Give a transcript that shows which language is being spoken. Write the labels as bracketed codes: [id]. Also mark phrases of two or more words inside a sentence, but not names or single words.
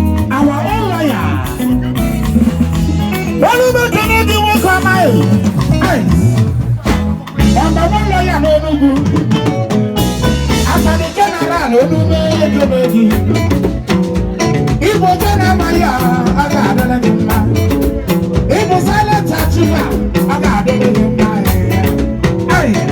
[en] our own lawyer, Olumide Kennedy Nwokoma. Hey. Number one lawyer n'Enugu. Attorney General Olumide Kennedy. [ig] Igbo je na-amaghị a, a ga-adịrị gị mma. Igbo [en] silent achiever, [ig] a ga-adịrị gị mma. Hey.